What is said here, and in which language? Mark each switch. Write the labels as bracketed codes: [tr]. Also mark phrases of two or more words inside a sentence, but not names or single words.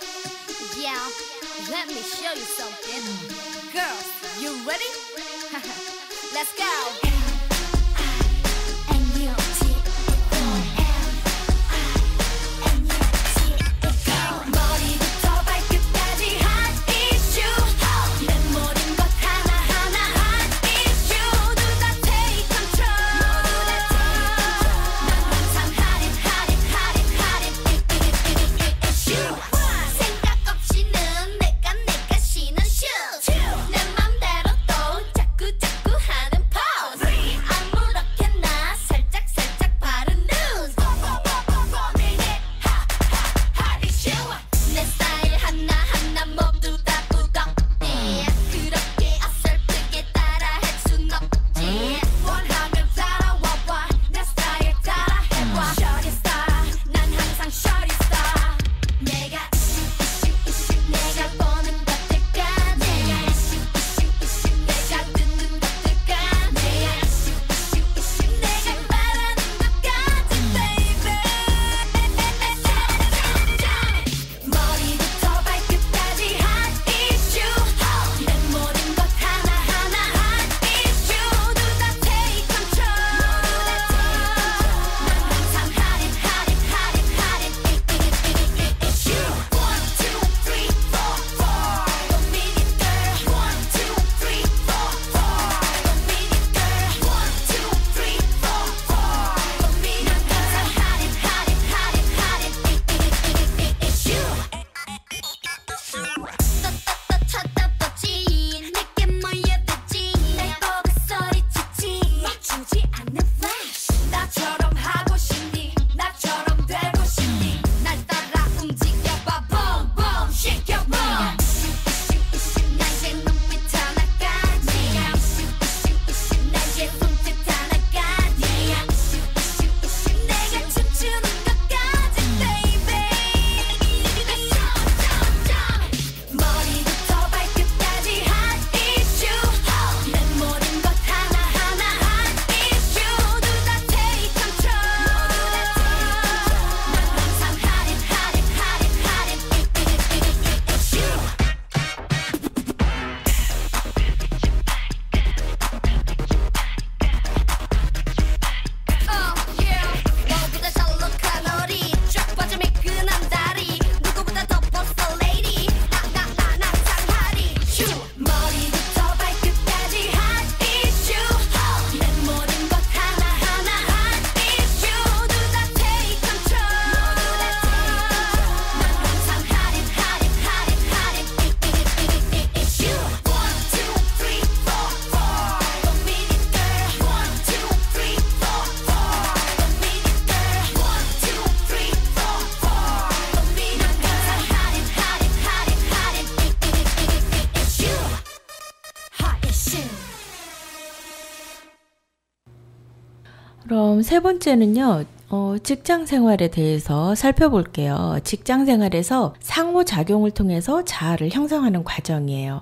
[en] Yeah, let me show you something. Girls, you ready? Let's go. [ko] 머리부터 발끝까지 핫 이슈 내 모든 것 하나하나 핫 이슈 모두 다 [en] take control [ko] 난 항상 핫 이슈 생각 없이는 내가 쉬는 슈 내 맘대로 또 자꾸 하는 pose 아무렇게나 살짝 바른 news 핫 이슈 내 스타일 하나하나 모두 다 부럽네 그렇게 어설프게 따라할 순 없지 원하면 따라와봐 내 스타일 따라해봐 [en] Shorty star [ko] 난 항상 [en] shorty star [ko] 내가 이슈 내가 보는 것들까 내가 이슈 내가 듣는 것들까 내가 이슈 내가 말하는 것까지 baby 머리부터 발끝까지 핫 이슈 내 모든 것 하나하나 핫 이슈 모두 다 [en] take control [ko] 난 항상 핫 이슈 1, 2, 3, 4 [en] One minute girl [ko] 1, 2, 3, 4 [en] One minute girl [ko] 1, 2, 3, 4 [en] One minute girl [ko] 이슈 쳐다보지 내게 모여들지 날 보고 소리치지 멈추지 않는 flash 나처럼 하고 싶니 나처럼 되고 싶니 날 따라 움직여봐 [en] boom boom shake your bum [ko] 나의 눈빛 하나까지 나의 손짓 하나까지 내가 춤추는 것까지 baby 머리부터 발끝까지 핫 이슈 내 모든 것 하나하나 핫 이슈 모두 다 [en] take control [ko] 난 항상 핫 이슈 너보다 잘록한 허리 쫙 뻗어 매끈한 다리 누구보다 더 [en] boss lady [ko] 난 항상 핫 이슈 머리부터 발끝까지 핫 이슈 내 모든 것 하나하나 핫 이슈 모두 다 [en] take control [ko] 난 항상 핫 [en] 이슈 1, 2, 3, 4 One minute girl 1, 2, 3, 4 One minute girl 1, 2, 3, 4 One minute girl [ko] 핫 이슈 그럼 세 번째는요, 직장 생활에 대해서 살펴볼게요. 직장 생활에서 상호작용을 통해서 자아를 형성하는 과정이에요.